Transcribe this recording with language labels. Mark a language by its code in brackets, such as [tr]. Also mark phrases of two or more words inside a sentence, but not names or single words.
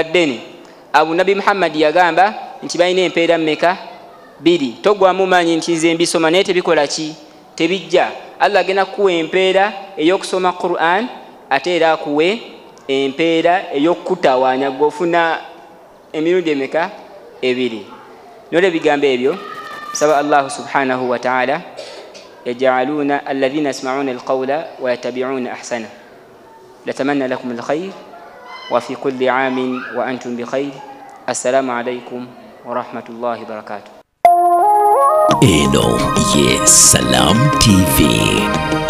[lg] ddene abo Nabi Muhammad yagamba nti balina empeera mmeka 2 togwamu manyi nti nze mbisoma naye tebikola ki tebijja Allah agenda kuwa empeera ey'okusoma Qur'an ate era akuwe empeera ey'okutawaanya gofuna emirundi emeka 2 nole bigambo ebyo saba Allah [ar] سبحانه وتعالى يجعلون الذين يسمعون القول ويتبعون أحسنه نتمنى لكم الخير وفي كل عام وأنتم بخير السلام عليكم ورحمة الله وبركاته. [lg] Eno, yes, Salam TV.